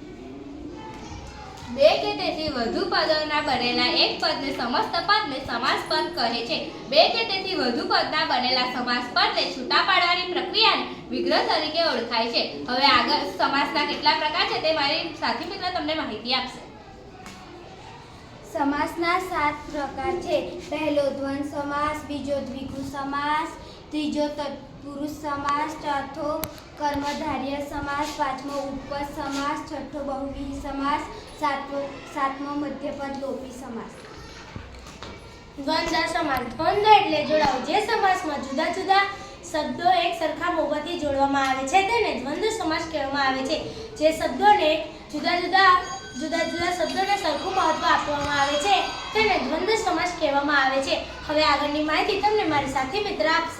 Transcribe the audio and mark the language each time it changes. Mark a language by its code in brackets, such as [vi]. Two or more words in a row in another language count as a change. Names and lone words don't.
[gu] બે કે તેથી વધુ પદોના બનેલા એક પદને સમસ્ત પદને સમાસ પદ કહે છે। બે કે તેથી વધુ પદના બનેલા સમાસ પદને છૂટા પાડવાની પ્રક્રિયાને વિગ્રહ તરીકે ઓળખાય છે। હવે આગળ સમાસના કેટલા પ્રકાર છે તે મારી સાથી મિત્ર તમને માહિતી આપશે। સમાસના 7 પ્રકાર છે। પહેલો દ્વંદ્વ સમાસ, બીજો દ્વિગુ સમાસ, ત્રીજો તત્પુરુષ સમાસ, ચોથો કર્મધારય સમાસ, પાંચમો ઉપપદ સમાસ, છઠ્ઠો બહુવ્રીહિ સમાસ, સાતમો મધ્યપદ લોપી સમાસ। દ્વંદ્વ સમાસ દ્વંદ્વ એટલે જોડાવ જે સમાસમાં જુદા જુદા શબ્દો એક સરખા બહુપદી જોડવામાં આવે છે તેને દ્વંદ્વ સમાસ કહેવામાં આવે છે। જે શબ્દોને જુદા જુદા શબ્દોને સરખું મહત્વ આપવામાં આવે છે તેને દ્વંદ્વ સમાસ કહેવામાં આવે છે। હવે આગળની માહિતી તમને મારી સાથી મિત્ર આપશે।